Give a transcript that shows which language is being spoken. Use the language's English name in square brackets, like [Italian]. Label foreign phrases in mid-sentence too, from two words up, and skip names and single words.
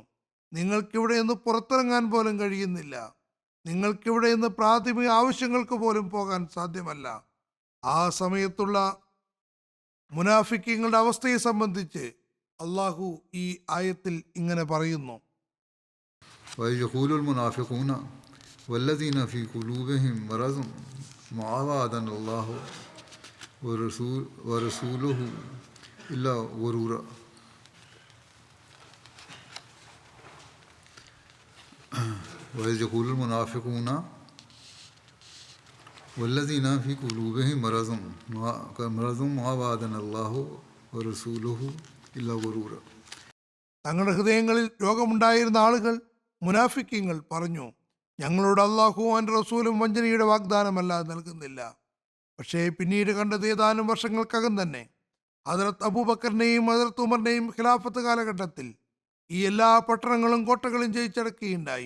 [Malayalam] നിങ്ങൾക്കിവിടെ നിന്ന് പുറത്തിറങ്ങാൻ പോലും കഴിയുന്നില്ല. നിങ്ങൾക്കിവിടെ നിന്ന് പ്രാഥമിക ആവശ്യങ്ങൾക്ക് പോലും പോകാൻ സാധ്യമല്ല. ആ സമയത്തുള്ള മുനാഫിക്കീങ്ങളുടെ അവസ്ഥയെ സംബന്ധിച്ച് അള്ളാഹു ഈ ആയത്തിൽ ഇങ്ങനെ പറയുന്നു, [Arabic] وَيَقُولُ الْمُنَافِقُونَ وَالَّذِينَ فِي قُلُوبِهِم مَرَضٌ مَا وَعَدَنَا اللَّهُ وَرَسُولُهُ إِلَّا غُرُورًا. وَيَقُولُ الْمُنَافِقُونَ والذين في قلوبهم مرض ما وعدنا الله ورسوله إلا غرورا. [Malayalam] തങ്ങളുടെ ഹൃദയങ്ങളിൽ രോഗമുണ്ടായിരുന്ന ആളുകൾ മുനാഫിക്കീങ്ങൾ പറഞ്ഞു, ഞങ്ങളോട് അള്ളാഹുവും അവൻ്റെ റസൂലും വഞ്ചനയുടെ വാഗ്ദാനമല്ലാതെ നൽകുന്നില്ല. പക്ഷേ പിന്നീട് കണ്ടത് ഏതാനും വർഷങ്ങൾക്കകം തന്നെ ഹദരത്ത് അബൂബക്കറിനെയും ഹദരത്ത് ഉമറിനെയും ഖിലാഫത്ത് കാലഘട്ടത്തിൽ ഈ എല്ലാ പട്ടണങ്ങളും കോട്ടകളും ജയിച്ചടക്കുകയുണ്ടായി.